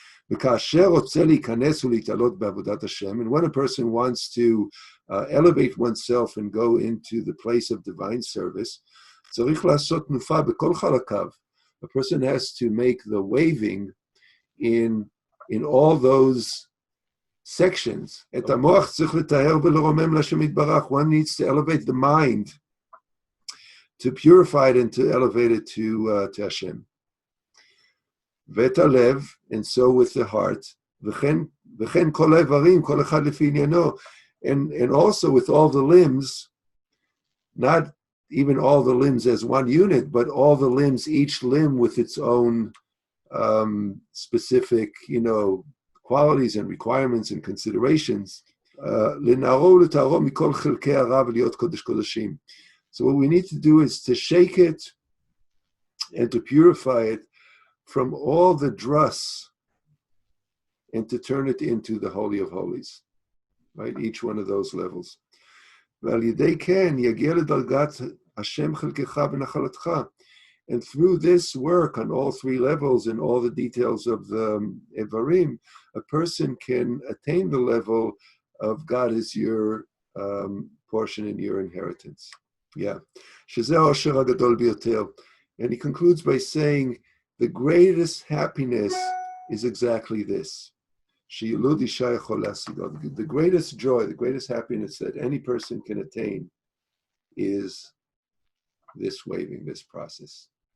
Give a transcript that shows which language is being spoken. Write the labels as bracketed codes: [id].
[he] וכאשר רוצה להיכנס ולהתעלות בעבודת השם, [en] and when a person wants to elevate oneself and go into the place of divine service, [he] צריך לעשות תנופה בכל חלקיו. [en] A person has to make the waving in all those sections. [he] את המוח צריך לטהר ולרומם להשם יתברך. [en] One needs to elevate the mind, to purify it and to elevate it to Hashem. [he] ואת הלב, [en] and so with the heart, [he] וכן כל האיברים, כל אחד לפי עניינו, [en] and also with all the limbs, not even all the limbs as one unit, but all the limbs, each limb with its own specific, qualities and requirements and considerations. [he] לנערו ולטהרו מכל חלקי הרע ולהיות קודש קודשים. [en] So what we need to do is to shake it and to purify it from all the dross and to turn it into the Holy of Holies, right? Each one of those levels. [he] ועל ידי כן יגיע לדרגת השם חלקך ונחלתך. [en] And through this work on all three levels and all the details of the Evarim, a person can attain the level of God is your portion and your inheritance. Yeah. [he] שזה העושר הגדול ביותר. [en] And he concludes by saying, the greatest happiness is exactly this. [he] שיילוד אישה יכול להשיגו. [en] The greatest joy, the greatest happiness that any person can attain is this waving, this process.